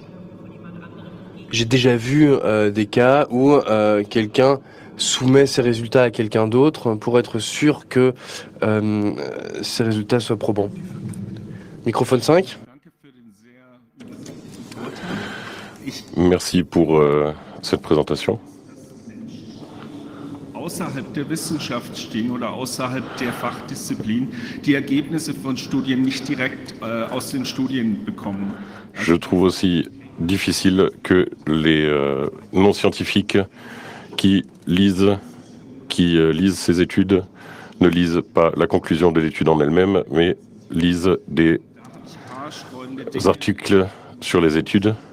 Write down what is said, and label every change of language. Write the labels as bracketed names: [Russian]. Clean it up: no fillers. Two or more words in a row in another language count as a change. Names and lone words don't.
[French] J'ai déjà vu des cas où quelqu'un soumet ses résultats à quelqu'un d'autre pour être sûr que ces résultats soient probants. Microphone 5. Merci pour cette présentation. [German] Außerhalb der Wissenschaft stehen oder außerhalb der Fachdisziplin die Ergebnisse von Studien nicht direkt aus den Studien bekommen. [French] Je trouve aussi difficile que les non-scientifiques qui lisent ces études ne lisent pas la conclusion de l'étude en elle-même, mais lisent des articles sur les études.